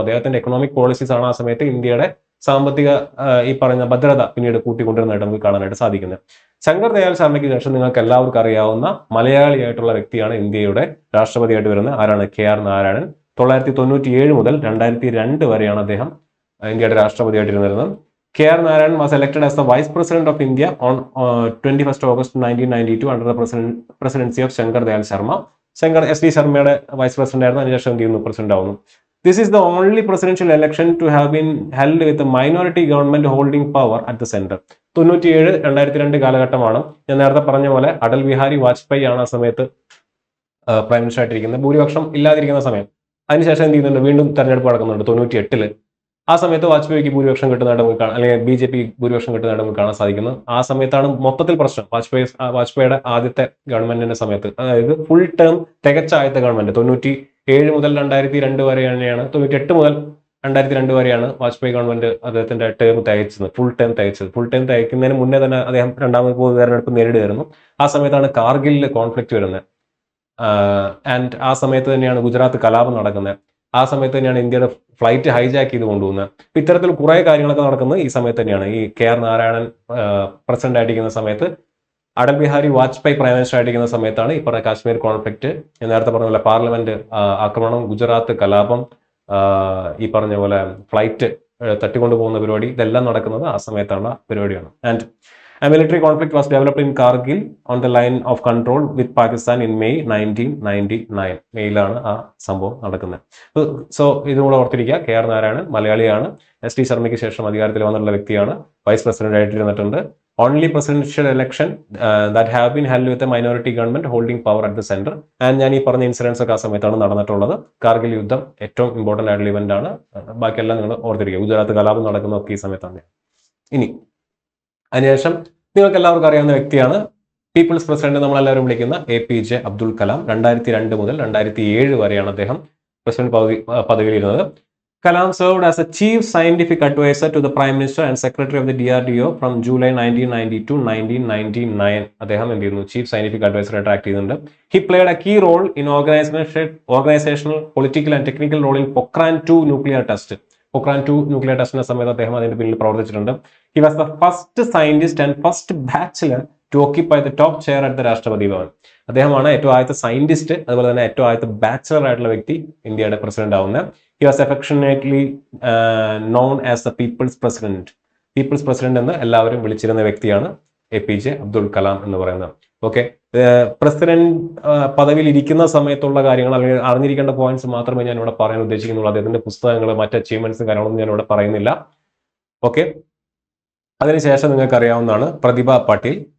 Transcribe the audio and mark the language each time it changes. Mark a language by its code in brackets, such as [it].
[ml] അദ്ദേഹത്തിന്റെ economic policies ആണ് ആ സമയത്ത് ഇന്ത്യയുടെ സാമ്പത്തിക ഈ പറഞ്ഞ ഭദ്രത പിന്നീട് കൂട്ടിക്കൊണ്ടിരുന്നതായിട്ട് നമുക്ക് കാണാനായിട്ട് സാധിക്കുന്നത്. ശങ്കർ ദയാൽ ശർമ്മയ്ക്ക് ശേഷം നിങ്ങൾക്ക് എല്ലാവർക്കും അറിയാവുന്ന മലയാളിയായിട്ടുള്ള വ്യക്തിയാണ് ഇന്ത്യയുടെ രാഷ്ട്രപതിയായിട്ട് വരുന്നത്. ആരാണ്, KR നാരായണൻ. 1997 മുതൽ 2002 വരെയാണ് അദ്ദേഹം ഇന്ത്യയുടെ രാഷ്ട്രപതിയായിട്ടിരുന്നത്. [en] KR Narayanan was elected as the Vice President of India on 21st August 1992 under the presidency of Shankar Dayal Sharma. [ml] SD ശർമ്മയുടെ വൈസ് പ്രസിഡന്റ് ആയിരുന്നു. അതിനുശേഷം എന്ത് ചെയ്യുന്നു, പ്രസിഡന്റ് ആവുന്നു. [en] This is the only presidential election to have been held with a minority government holding power at the center. [ml] 97-2002 കാലഘട്ടമാണ്. ഞാൻ നേരത്തെ പറഞ്ഞ പോലെ അടൽ ബിഹാരി വാജ്പേയി ആണ് ആ സമയത്ത് പ്രൈം മിനിസ്റ്റർ ആയിട്ടിരിക്കുന്നത്, ഭൂരിപക്ഷം ഇല്ലാതിരിക്കുന്ന സമയം. അതിനുശേഷം എന്ത് ചെയ്യുന്നുണ്ട്, വീണ്ടും തെരഞ്ഞെടുപ്പ് നടക്കുന്നുണ്ട് 98. ആ സമയത്ത് വാജ്പേയിക്ക് ഭൂരിപക്ഷം കിട്ടുന്നതായിട്ട് നമുക്ക് കാണാം, അല്ലെങ്കിൽ BJP ഭൂരിപക്ഷം കിട്ടുന്നതായിട്ട് നമുക്ക് കാണാൻ സാധിക്കുന്നത്. ആ സമയത്താണ് മൊത്തത്തിൽ പ്രശ്നം. വാജ്പേയിയുടെ ആദ്യത്തെ ഗവൺമെന്റിന്റെ സമയത്ത്, അതായത് ഫുൾ ടേം തികച്ച ആദ്യത്തെ ഗവൺമെന്റ് 97 മുതൽ 2002 വരെയാണ്, 98 മുതൽ 2002 വരെയാണ് വാജ്പേയി ഗവൺമെന്റ് അദ്ദേഹത്തിന്റെ ടേം തികച്ചത്, ഫുൾ ടേം തികയ്ക്കുന്നതിന് മുന്നേ തന്നെ അദ്ദേഹം രണ്ടാമത് പൊതു തെരഞ്ഞെടുപ്പ് നേരിടുകയായിരുന്നു. ആ സമയത്താണ് കാർഗിലിൽ കോൺഫ്ലിക്റ്റ് വരുന്നത്. ആൻഡ് ആ സമയത്ത് തന്നെയാണ് ഗുജറാത്ത് കലാപം നടക്കുന്നത്. ആ സമയത്ത് തന്നെയാണ് ഇന്ത്യയുടെ ഫ്ലൈറ്റ് ഹൈജാക്ക് ചെയ്ത് കൊണ്ടുപോകുന്നത്. അപ്പൊ ഇത്തരത്തിൽ കുറെ കാര്യങ്ങളൊക്കെ നടക്കുന്നത് ഈ സമയത്ത് തന്നെയാണ്. ഈ KR നാരായണൻ പ്രസിഡന്റ് ആയിട്ടിരിക്കുന്ന സമയത്ത്, അടൽ ബിഹാരി വാജ്പേയി പ്രൈം മിനിസ്റ്റർ ആയിട്ടിരിക്കുന്ന സമയത്താണ് ഈ പറഞ്ഞ കാശ്മീർ കോൺഫ്ലിക്റ്റ്, നേരത്തെ പറഞ്ഞ പോലെ പാർലമെന്റ് ആക്രമണം, ഗുജറാത്ത് കലാപം, ഈ പറഞ്ഞ പോലെ ഫ്ലൈറ്റ് തട്ടിക്കൊണ്ടുപോകുന്ന പരിപാടി, ഇതെല്ലാം നടക്കുന്നത് ആ സമയത്തുള്ള പരിപാടിയാണ്. [en] And a military conflict was developed in Kargil on the line of control with Pakistan in May 1999. [ml] മെയിലാണ് ആ സംഭവം നടക്കുന്നത്. സോ ഇതും കൂടെ ഓർത്തിരിക്കുക. KR നാരായണൻ മലയാളിയാണ്. SD ശർമ്മയ്ക്ക് ശേഷം അധികാരത്തിൽ വന്നിട്ടുള്ള വ്യക്തിയാണ്. Vice president ആയിട്ടിരുന്നിട്ടുണ്ട്. [en] Only presidential election that have been held with a minority government holding power at the centre. [ml] And ഞാൻ ഈ പറഞ്ഞ ഇൻസിഡൻസ് ഒക്കെ ആ സമയത്താണ് നടന്നിട്ടുള്ളത്. കാർഗിൽ യുദ്ധം ഏറ്റവും ഇമ്പോർട്ടന്റ് ആയിട്ടുള്ള ഇവന്റ് ആണ്. ബാക്കിയെല്ലാം നിങ്ങൾ ഓർത്തിരിക്കുക. ഗുജറാത്ത് കലാപം നടക്കുന്നതൊക്കെ ഈ സമയത്താണ്. ഇനി അതിനുശേഷം നിങ്ങൾക്ക് എല്ലാവർക്കും അറിയാവുന്ന വ്യക്തിയാണ് പീപ്പിൾസ് പ്രസിഡന്റ് നമ്മളെല്ലാവരും വിളിക്കുന്ന APJ അബ്ദുൽ കലാം. 2002 മുതൽ 2007 വരെയാണ് അദ്ദേഹം president പദവിയിലിരുന്നത്. [en] Kalam served as a chief scientific advisor to the Prime Minister and Secretary of the DRDO from July 1990 to 1999. [ml] അദ്ദേഹം എന്ത് ചെയ്യുന്നു, ചീഫ് സയന്റിഫിക് അഡ്വൈസർ ആയിട്ട് ആക്ട് ചെയ്യുന്നുണ്ട്. [en] He played a key role in organizational, political and technical role in Pokhran 2 nuclear test. [ml] Pokhran 2 nuclear ടെസ്റ്റിന്റെ സമയത്ത് അദ്ദേഹം അതിന്റെ പിന്നിൽ പ്രവർത്തിച്ചിട്ടുണ്ട്. [en] He was the first scientist and first bachelor to occupy the top chair at the Rashtrapati Bhavan. [ml] അദ്ദേഹമാണ് ഏറ്റവും ആദ്യത്തെ സയന്റിസ്റ്റ്, അതുപോലെ തന്നെ ഏറ്റവും ആദ്യത്തെ ബാച്ചലർ ആയിട്ടുള്ള വ്യക്തി ഇന്ത്യയുടെ പ്രസിഡന്റ് ആവുന്നത്. [en] He was affectionately known as the People's President [ml] എന്ന് എല്ലാവരും വിളിച്ചിരുന്ന വ്യക്തിയാണ്. APJ അബ്ദുൽ കലാം എന്ന് പറയുന്നത്. ഓക്കെ, പ്രസിഡന്റ് പദവിയിൽ ഇരിക്കുന്ന സമയത്തുള്ള കാര്യങ്ങൾ അല്ലെങ്കിൽ അറിഞ്ഞിരിക്കേണ്ട പോയിന്റ്സ് മാത്രമേ ഞാൻ ഇവിടെ പറയാൻ ഉദ്ദേശിക്കുന്നുള്ളൂ. അദ്ദേഹത്തിന്റെ പുസ്തകങ്ങൾ, മറ്റ് അച്ചീവ്മെന്റ്സും കാര്യങ്ങളൊന്നും ഞാൻ ഇവിടെ പറയുന്നില്ല. ഓക്കെ, അതിനുശേഷം നിങ്ങൾക്ക് അറിയാവുന്നതാണ് പ്രതിഭ പാട്ടീൽ.